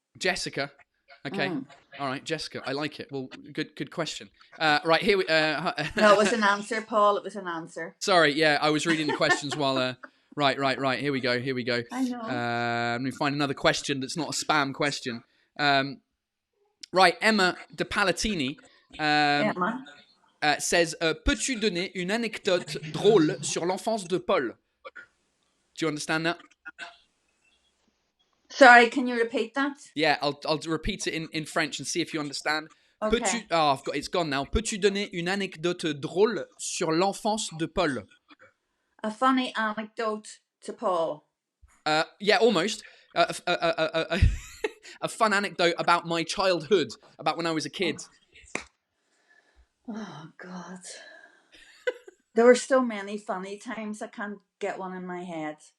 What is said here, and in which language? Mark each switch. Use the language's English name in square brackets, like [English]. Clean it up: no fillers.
[English] Jessica. Okay. All right, Jessica. I like it. Well, good question. Right, here we No, it was an answer, Paul. It was an answer. Sorry, yeah, I was reading the questions while right. Here we go. I know. Let me find another question that's not a spam question. Right, Emma de Palatini Emma. [French] says, peux-tu donner une anecdote drôle sur l'enfance de Paul? [English] Do you understand that? Sorry, can you repeat that? Yeah, I'll repeat it in French and see if you understand. Okay. It's gone now. [French] Peux-tu donner une anecdote drôle sur l'enfance de Paul? [English] A funny anecdote to Paul. Yeah, almost. A fun anecdote about my childhood, about when I was a kid. Oh, God. There were so many funny times, I can't get one in my head.